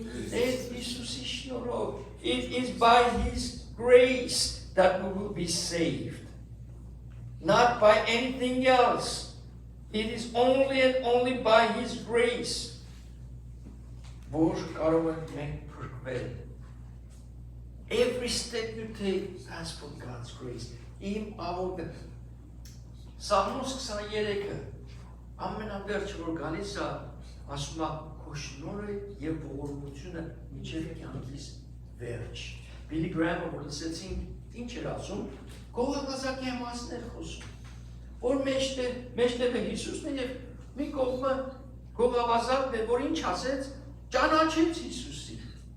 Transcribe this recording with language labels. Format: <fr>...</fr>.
<hy>Տեր Հիսուսի շնորհով</hy> <en>It is by His grace that we will be saved not by anything else It is only and only by His grace</en> <hy>որ կարող ենք մենք փրկվել։</hy> <en>Every step you take, ask for God's grace.</en> <hy>Իմ աղոթքը Սաղմոս 23-ը ամենավերջը որ գալիս է, ասում է քո շնորհը եւ ողորմությունը մինչեւ կյանքիս վերջ։ Billy Graham-ը որ լսեցինք ինչ էր ասում, գողավազակի մասներ խոսում, որ մեջտեղը Հիսուսն է եւ մի կողմը գողավազակն է, որ ինչ ասեց, ճանաչեց Հիսուսին։</hy>